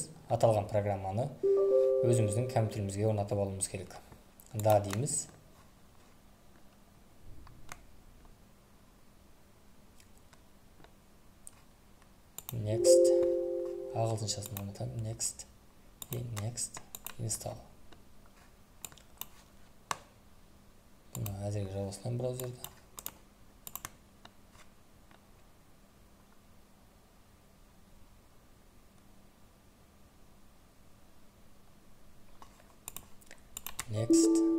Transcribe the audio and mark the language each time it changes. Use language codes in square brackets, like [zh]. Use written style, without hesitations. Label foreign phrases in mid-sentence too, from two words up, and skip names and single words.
[kk] Аталған программаны өзіміздің компьютерімізге орнатып алуымыз керек. Да дейміз. Next. Ағылшыншасын орнатамын. [en] Next. Next. Install. [kk] Бұны әзірге жауасынан браузерді. Next.